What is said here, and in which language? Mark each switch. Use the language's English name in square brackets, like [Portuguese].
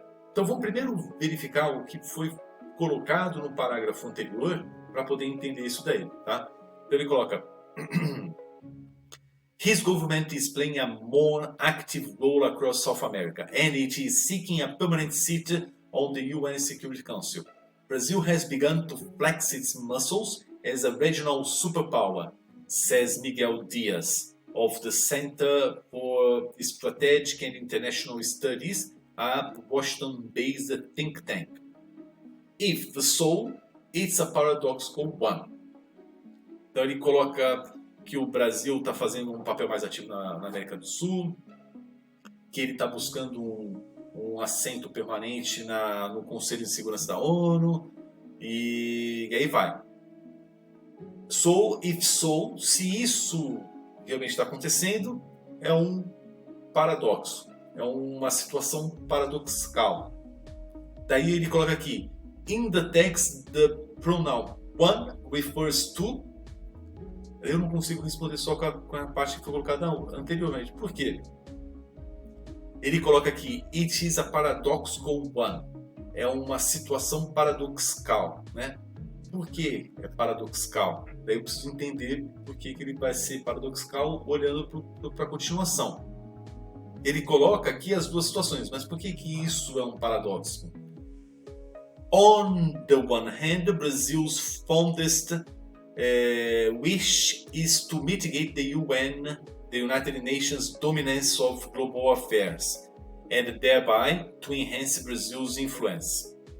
[Portuguese] Então, vamos primeiro verificar o que foi colocado no parágrafo anterior para poder entender isso daí. Tá? Então, ele coloca... [English] His government is playing a more active role across South America, and it is seeking a permanent seat on the UN Security Council. Brazil has begun to flex its muscles as a regional superpower, says Miguel Dias, of the Center for Strategic and International Studies, a Washington-based think tank. If so, it's a paradoxical one. [Portuguese] Então ele coloca que o Brasil está fazendo um papel mais ativo na América do Sul, que ele está buscando um assento permanente no Conselho de Segurança da ONU, e aí vai. [English] So, if so, [Portuguese] se isso realmente está acontecendo, é um paradoxo, é uma situação paradoxal. Daí ele coloca aqui, [English] in the text, the pronoun one refers to... [Portuguese] Eu não consigo responder só com a parte que foi colocada anteriormente. Por quê? Ele coloca aqui, [English] it is a paradoxical one. [Portuguese] É uma situação paradoxal, né? Por que é paradoxal? Daí eu preciso entender por que ele vai ser paradoxal olhando para a continuação. Ele coloca aqui as duas situações, mas por que isso é um paradoxo? [English] On the one hand, Brazil's fondest wish is to mitigate the United Nations dominance of global affairs, and thereby to enhance Brazil's influence.